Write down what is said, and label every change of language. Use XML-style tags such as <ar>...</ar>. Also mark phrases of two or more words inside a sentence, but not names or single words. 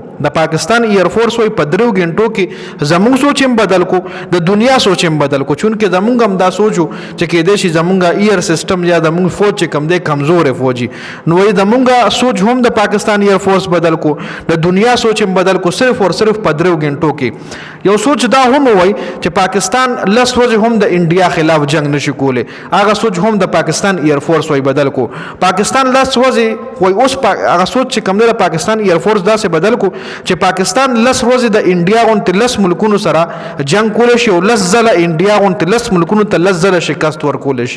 <ps>د پاکستان</ps> <en>air force</en> <ps>وایي په 3 غنټو کې زمونږ سوچ هم بدل کو، د دنیا سوچ هم بدل کو، چونکې زمونږ هم دا سوچو چې کېدای شي زمونږ</ps> <en>air system</en> <ps>یا زمونږ فوج چې کوم دی کمزور فوجي، نو وایي زمونږ سوچ هم د پاکستان</ps> <en>air force</en> <ps>بدل کو، د دنیا سوچ هم بدل کو،</ps> <ur>صرف اور صرف</ur> <ps>په 3 غنټو کې. یو سوچ دا هم وای چې پاکستان لس ورځې هم د انډیا خلاف جنگ نشي کولی، هغه سوچ هم د پاکستان</ps> <en>air force</en> <ps>وای بدل کو. پاکستان لس ورځې وای اوس هغه سوچ چې کوم دی د پاکستان</ps> <en>air force</en> <ps>داسې بدل کو چې پاکستان لس ورځې د انډیا غونډې 10 ملکونو سره جنگ کولی شي او 10 ځله انډیا غونډې 10 ملکونو ته 10 ځله شکست ورکولی شي.</ps>